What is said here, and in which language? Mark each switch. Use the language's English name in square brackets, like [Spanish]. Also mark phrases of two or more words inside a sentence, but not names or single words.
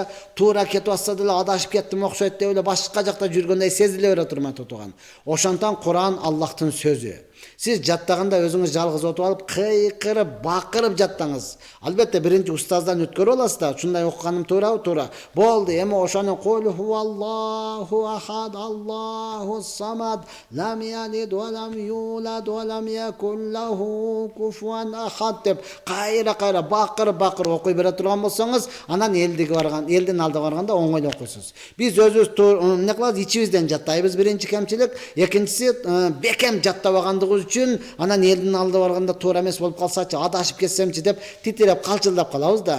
[Kyrgyz] Туура кетип атса деле адашып кеттим окшойт деп эле башка жакта жүргөндөй сезиле берет, урматтуу тууган. Ошондон Кур'ан Аллахтын сөзү. Сиз жаттаганда өзүңүз жалгыз отуп алып, кыйкырып, бакырып жаттаңыз. Албетте биринчи устаздан өткөрүп аласыз да. Ушундай окуганым туурабы? Туура. Болду. Эми ошону [Arabic] قل هو الله أحد الله الصمد لم يلد ولم يولد ولم يكن له كفوا أحد [Kyrgyz] деп кайра бакырып окуй бере турган болсоңуз, анан элдин алдыга барганда оңойлой окуйсуз. Биз өзүбүз эмне кылабыз? Ичибизден жаттайбыз, биринчи кемчилик. Экинчиси бекем жаттабагандыгыбыз үчүн анан элдин алдыга барганда туура эмес болуп калсачы, адашып кетсемчи деп титиреп калчылдап калабыз да.